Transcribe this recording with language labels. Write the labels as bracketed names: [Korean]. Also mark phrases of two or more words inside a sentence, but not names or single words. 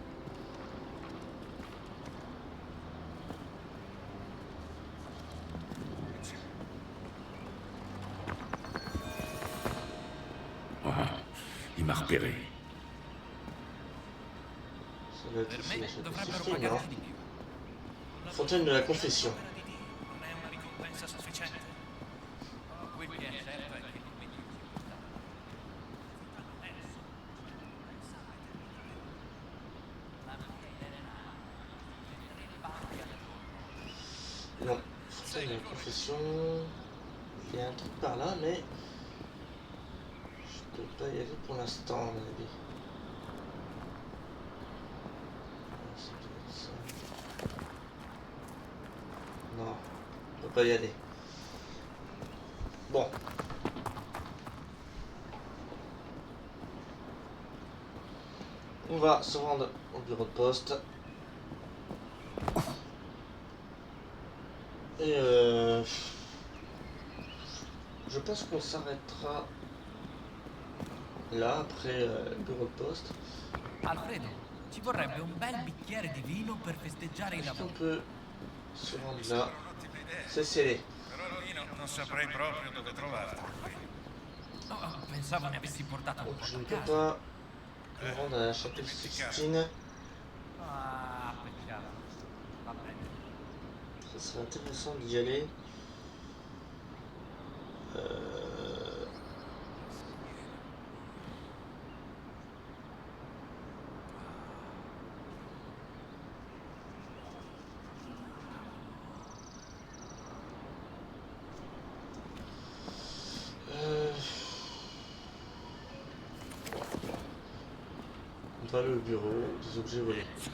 [French] Ah, il m'a repéré. Ça doit être ici, la chapelle 16, non? Fontaine de la confession. [Italian] Non è una ricompensa sufficiente? Quel che è certo è che non mi [French] Non, Fontaine de la confession. Il y a un truc par là, mais je peux pas y aller pour l'instant, à mon avis. Ça doit être ça. Non, on peut pas y aller. Bon. On va se rendre au bureau de poste. Et je pense qu'on s'arrêtera là après le bureau de poste. [Italian] Alfredo, ci vorrebbe un bel bicchiere di vino per festeggiare il [French] Est-ce qu'on [Italian] lavoro. [French] peut se rendre là? C'est scellé. [Italian] Però lì non saprei proprio dove trovarlo. Oh, pensavo ne avessi portato un [French] Donc [Italian] po' [French] je [Italian] a [French] ne peux [Italian] casa. [French] pas me rendre à la chapelle Sixtine. [Italian] Ah, peccato. Va bene. [French] Ça serait intéressant d'y aller. On va aller au bureau des objets volés.